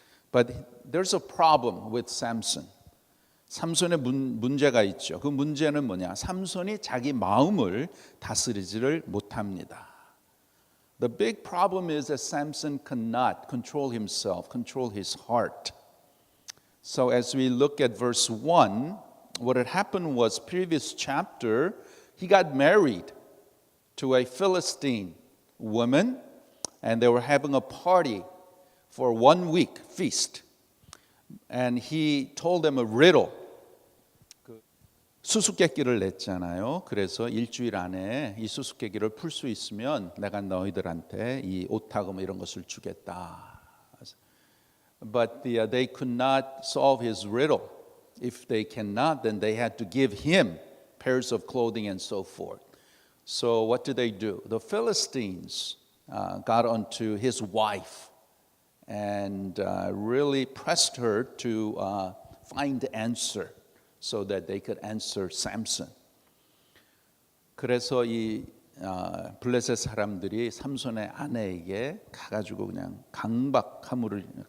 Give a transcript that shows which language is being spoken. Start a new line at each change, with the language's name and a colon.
English: But there's a problem with Samson.
Korean: 삼손의 문제가 있죠. 그 문제는 뭐냐? 삼손이 자기 마음을 다스리지를 못합니다.
English: The big problem is that Samson cannot control himself, control his heart. So as we look at verse 1, what had happened was previous chapter, he got married to a Philistine woman, and they were having a party for 1 week feast. And he told them a riddle.
Korean: 수수께끼를 냈잖아요. 그래서 일주일 안에 이 수수께끼를 풀 수 있으면 내가 너희들한테 이 옷하고 이런 것을 주겠다.
English: But they could not solve his riddle. If they cannot, then they had to give him pairs of clothing and so forth. So what did they do? The Philistines got onto his wife and really pressed her to find the answer so that they could answer Samson.
Korean: 그래서 이 블레셋 사람들이 삼손의 아내에게 가가지고 그냥 강박함으로